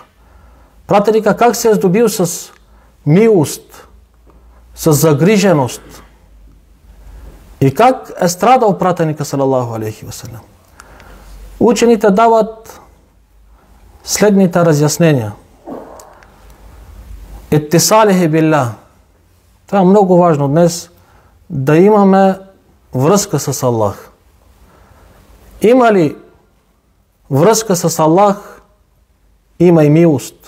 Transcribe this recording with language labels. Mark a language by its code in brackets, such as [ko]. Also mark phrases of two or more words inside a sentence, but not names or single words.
[bg] Пратеника как се е здобил с милост, с загриженост и как е страдал пратеника [ar] صلى الله عليه وسلم. [bg] Учените дават следните разяснения. [ar] اتصاله بالله. [bg] Това е много важно днес, да имаме връзка с Аллах. Има ли връзка с Аллах, има и милост.